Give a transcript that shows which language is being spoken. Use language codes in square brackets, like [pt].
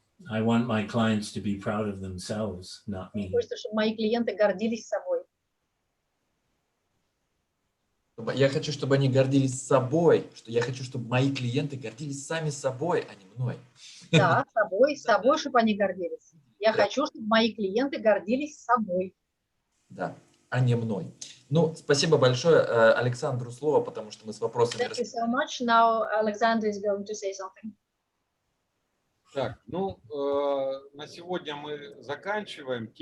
[en] I want my clients to be proud of themselves, not me. [ru] Хочется, чтобы мои клиенты гордились собой. Я хочу, чтобы они гордились собой, что я хочу, чтобы мои клиенты гордились сами собой, а не мной. Да, собой, чтобы они гордились. Я хочу, чтобы мои клиенты гордились собой. Да, а не мной. Ну, спасибо большое Александру слово, потому что мы с вопросами... [en] Thank you so much. Now Alexander is going to say something. [ru] Так, ну, на сегодня мы заканчиваем.